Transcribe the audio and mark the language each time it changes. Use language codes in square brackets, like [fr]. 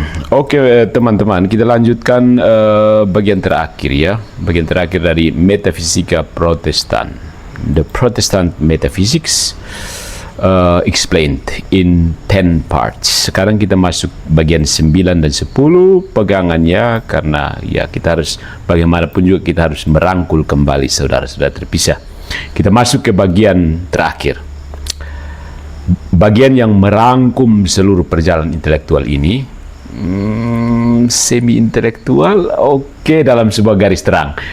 [id] Oke, teman-teman, kita lanjutkan bagian terakhir ya. Bagian terakhir dari metafisika Protestan. [en] The Protestant Metaphysics explained in 10 parts. [id] Sekarang kita masuk bagian 9 dan 10 pegangannya, karena ya kita harus, bagaimanapun juga kita harus merangkul kembali saudara-saudara terpisah. Kita masuk ke bagian terakhir. Bagian yang merangkum seluruh perjalanan intelektual ini, semi-intelektual, oke, dalam sebuah garis terang.